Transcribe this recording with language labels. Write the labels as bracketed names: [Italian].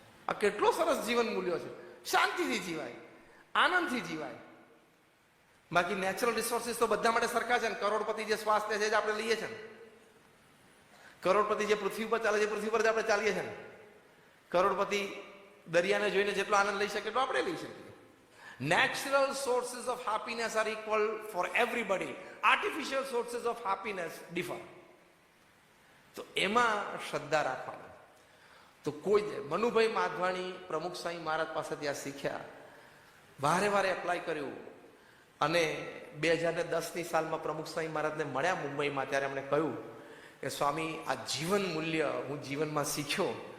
[Gujarati] આ કેટલો સરસ જીવન મૂલ્યો છે. શાંતિથી જીવાય, આનંદથી જીવાય. બાકી નેચરલ રિસોર્સિસ તો બધા માટે સરખા છે ને. કરોડપતિ જે શ્વાસ લે છે જે આપણે લઈએ છીએ ને, કરોડપતિ જે પૃથ્વી ઉપર ચાલે છે પૃથ્વી પર જ આપણે ચાલીએ છીએ ને. કરોડપતિ દરિયાને જોઈને જેટલો આનંદ લઈ શકે એટલો આપણે લઈ શકીએ. [English] Natural sources of happiness are equal for everybody. Artificial sources of happiness differ. [Gujarati] તો એમાં શ્રદ્ધા રાખવાની. તો કોઈ મનુભાઈ માધવાણી પ્રમુખ સ્વામી મહારાજ પાસેથી આ શીખ્યા, વારે વારે એપ્લાય કર્યું, અને 2010ની સાલમાં પ્રમુખ સ્વામી મહારાજને મળ્યા મુંબઈમાં. ત્યારે એમણે કહ્યું કે સ્વામી, આ જીવન મૂલ્ય હું જીવનમાં શીખ્યો.